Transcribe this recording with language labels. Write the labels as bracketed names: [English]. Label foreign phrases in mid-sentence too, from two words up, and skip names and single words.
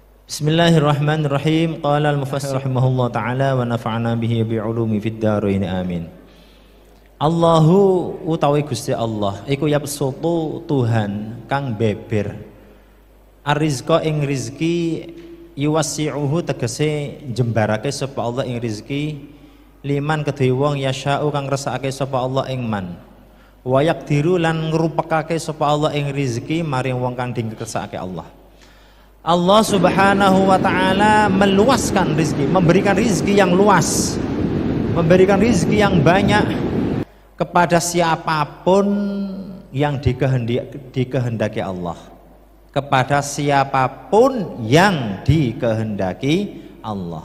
[Arabic] بسم الله الرحمن الرحيم. قال المفسر رحمه الله تعالى ونفعنا به وبعلومه في الدارين آمين. [Javanese] Allahu utawi Gusti Allah iku yabsutu Tuhan kang beber arizqa ing rizki yuwasi'uhu tegese jembarake sapa Allah ing rizki liman kedhe wong yasya'u kang ngersakake sapa Allah ing man [Arabic] ويقدر [Javanese] lan ngrupekake sapa Allah ing rizki maring wong kang dikersakake Allah. [Indonesian] Allah [Arabic] سبحانه وتعالى [Indonesian] meluaskan rizki, memberikan rizki yang luas, memberikan rizki yang banyak kepada siapapun yang dikehendaki Allah, kepada siapapun yang dikehendaki Allah.